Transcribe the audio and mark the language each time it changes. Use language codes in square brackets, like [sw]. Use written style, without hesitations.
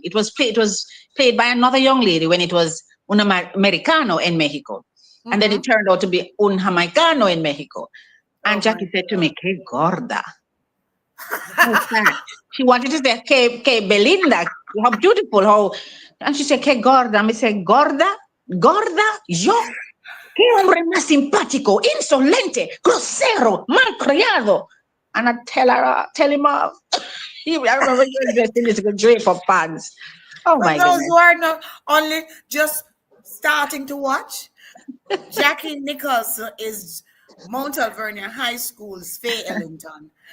[en] It was played by another young lady when it was Un Americano in Mexico. And then it turned out to be Un Jamaicano in Mexico. And Jackie said to me, [es] Que gorda. [en] She wanted to say, [es] Que Belinda, [en] how beautiful, and she said, [es] Que gorda. [en] And I said, [es] Gorda, yo. Que hombre más simpático, insolente, grosero, malcriado. [en] And I tell him off. I remember he was dressed in his drape-up pants. Oh, my God. Those who are not only just starting to watch, Jackie Nicholson is Mount Alvernia High School's Faye Ellington.